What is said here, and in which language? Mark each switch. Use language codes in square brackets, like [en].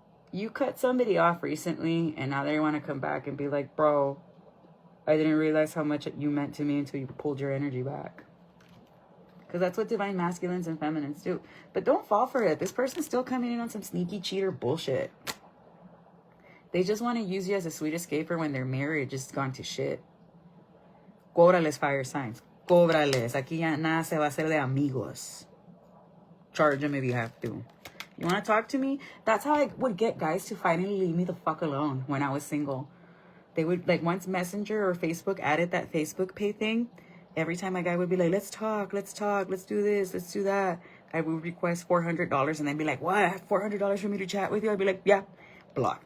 [en] You cut somebody off recently, and now they want to come back and be like, bro, I didn't realize how much you meant to me until you pulled your energy back. Because that's what divine masculines and feminines do. But don't fall for it. This person's still coming in on some sneaky cheater bullshit. They just want to use you as a sweet escaper when their marriage is gone to shit. [es] Cóbrales, [en] fire signs. [es] Cóbrales. Aquí ya nada se va a hacer de amigos. [en] Charge them if you have to. You want to talk to me? That's how I would get guys to finally leave me the fuck alone when I was single. They would, like, once Messenger or Facebook added that Facebook pay thing, every time my guy would be like, let's talk, let's do this, let's do that. I would request $400 and they'd be like, what? $400 for me to chat with you? I'd be like, yeah, block.